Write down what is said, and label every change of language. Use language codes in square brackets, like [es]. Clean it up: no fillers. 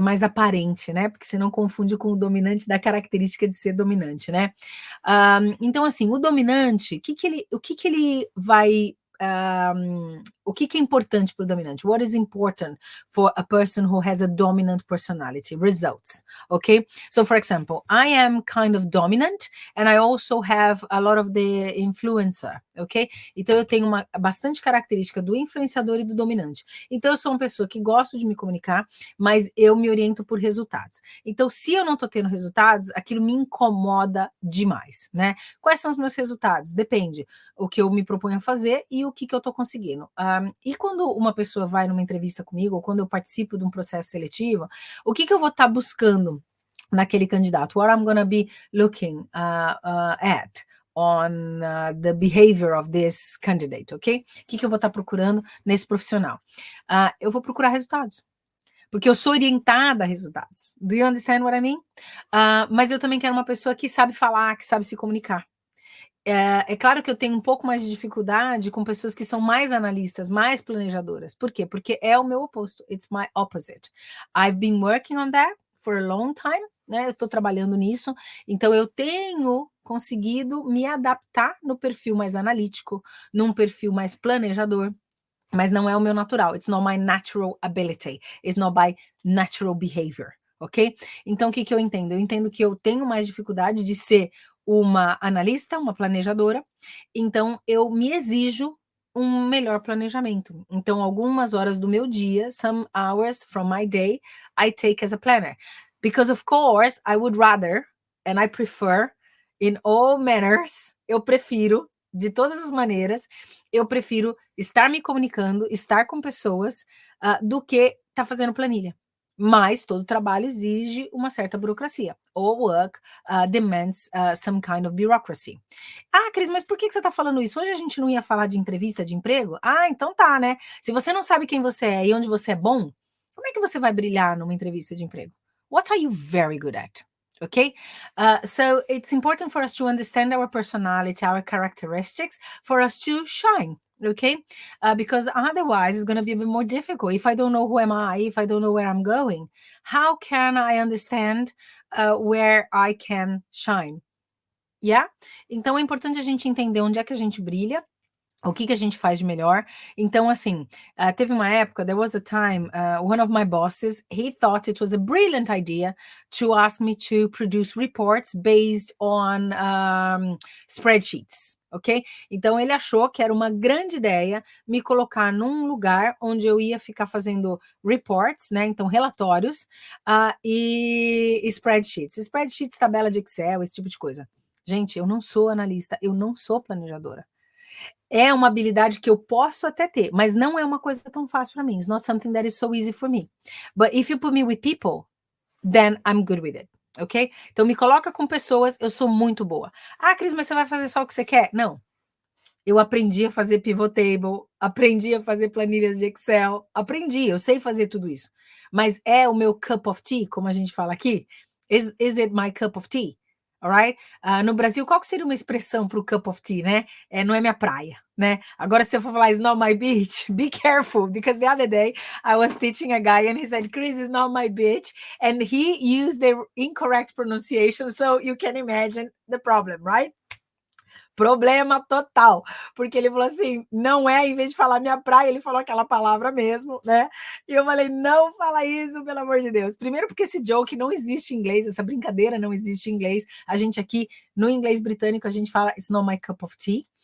[pt] Mais aparente, né? Porque você não confunde com o dominante da característica de ser dominante, né? Então, assim, o dominante, o que ele vai. O que é importante para o dominante? [en] What is important for a person who has a dominant personality? Results, okay? So, for example, I am kind of dominant and I also have a lot of the influencer, ok? [pt] Então, eu tenho bastante característica do influenciador e do dominante. Então, eu sou uma pessoa que gosto de me comunicar, mas eu me oriento por resultados. Então, se eu não estou tendo resultados, aquilo me incomoda demais, né? Quais são os meus resultados? Depende o que eu me proponho a fazer e o que eu estou conseguindo. E quando uma pessoa vai numa entrevista comigo, ou quando eu participo de um processo seletivo, o que eu vou estar buscando naquele candidato? [en] What I'm gonna be looking at on the behavior of this candidate, ok? [pt] O que eu vou estar procurando nesse profissional? Eu vou procurar resultados. Porque eu sou orientada a resultados. [en] Do you understand what I mean? [pt] Mas eu também quero uma pessoa que sabe falar, que sabe se comunicar. É claro que eu tenho um pouco mais de dificuldade com pessoas que são mais analistas, mais planejadoras. Por quê? Porque é o meu oposto. [en] It's my opposite. I've been working on that for a long time, [pt] né? Eu estou trabalhando nisso. Então, eu tenho conseguido me adaptar no perfil mais analítico, num perfil mais planejador, mas não é o meu natural. [en] It's not my natural ability. It's not by natural behavior, ok? [pt] Então, o que eu entendo? Eu entendo que eu tenho mais dificuldade de ser uma analista, uma planejadora, então eu me exijo um melhor planejamento. Então, algumas horas do meu dia, [en] some hours from my day, I take as a planner. Because, of course, I would rather, and I prefer, in all manners, [pt] eu prefiro, de todas as maneiras, eu prefiro estar me comunicando, estar com pessoas, do que estar fazendo planilha. Mas todo trabalho exige uma certa burocracia. [en] All work demands some kind of bureaucracy. [pt] Cris, mas por que você está falando isso? Hoje a gente não ia falar de entrevista de emprego? Então tá, né? Se você não sabe quem você é e onde você é bom, como é que você vai brilhar numa entrevista de emprego? [en] What are you very good at? Okay, so it's important for us to understand our personality, our characteristics, for us to shine. Okay, because otherwise it's going to be a bit more difficult. If I don't know who am I, if I don't know where I'm going, how can I understand where I can shine? Yeah? [pt] Então é importante a gente entender onde é que a gente brilha, o que a gente faz de melhor. Então, assim, teve uma época, [en] there was a time, one of my bosses, he thought it was a brilliant idea to ask me to produce reports based on spreadsheets, ok? [pt] Então, ele achou que era uma grande ideia me colocar num lugar onde eu ia ficar fazendo reports, né? Então, relatórios e spreadsheets. Spreadsheets, tabela de Excel, esse tipo de coisa. Gente, eu não sou analista, eu não sou planejadora. É uma habilidade que eu posso até ter, mas não é uma coisa tão fácil para mim. It's not something that is so easy for me. But if you put me with people, then I'm good with it, ok? Então me coloca com pessoas, eu sou muito boa. Cris, mas você vai fazer só o que você quer? Não. Eu aprendi a fazer pivot table, aprendi a fazer planilhas de Excel, eu sei fazer tudo isso. Mas é o meu cup of tea, como a gente fala aqui? [en] Is it my cup of tea? Alright? [pt] No Brasil, qual que seria uma expressão para o cup of tea, né? Não é minha praia, né? [en] Agora, se eu for falar it's not my beach, be careful, because the other day I was teaching a guy and he said, Chris, it's not my beach, and he used the incorrect pronunciation, so you can imagine the problem, right? [pt] Problema total, porque ele falou assim, não é, em vez de falar minha praia, ele falou aquela palavra mesmo, né? E eu falei, não fala isso, pelo amor de Deus. Primeiro porque esse joke não existe em inglês, essa brincadeira não existe em inglês. A gente aqui, no inglês britânico, a gente fala, [en] it's not my cup of tea.